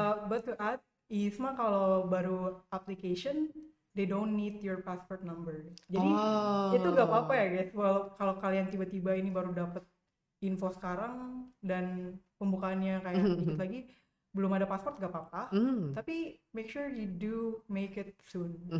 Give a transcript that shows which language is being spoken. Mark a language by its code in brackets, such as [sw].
[en] But to add, ISMA [id] kalau baru [en] application, they don't need your passport number. [id] Jadi itu gak apa-apa ya guys. Kalau kalian tiba-tiba ini baru dapat info sekarang dan pembukaannya kayak dikit lagi, belum ada pasport gak apa-apa. [en] Tapi make sure you do make it soon.